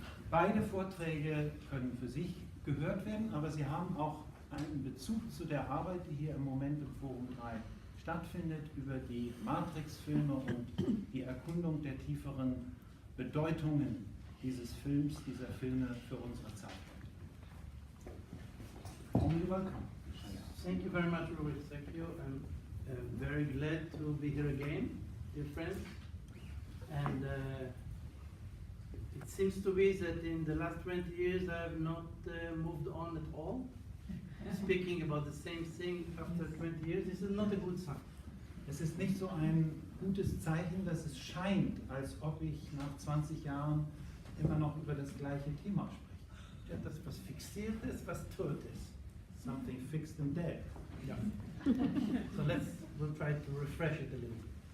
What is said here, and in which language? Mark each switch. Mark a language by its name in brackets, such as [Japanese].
[German] Beide Vorträge können für sich gehört werden, aber sie haben auch einen Bezug zu der Arbeit, die hier im Moment im Forum 3 stattfindet, über die Matrix-Filme und die Erkundung der tieferen Bedeutungen dieses Films, dieser Filme für unsere Zeit. [English] Welcome. Thank you very much, Robert. Thank you. I'm very glad to be here again, dear friends. And it seems to be that in the last 20 years I have not moved on at all. Speaking about the same thing after 20 years, this is not a good sign. [German] Es ist nicht so ein gutes Zeichen, dass es scheint, als ob ich nach 20 Jahren immer noch über das gleiche Thema spreche. Etwas, was fixiert ist, was tot ist. [English] Something fixed and dead. Yeah. So we'll try to refresh it a little bit.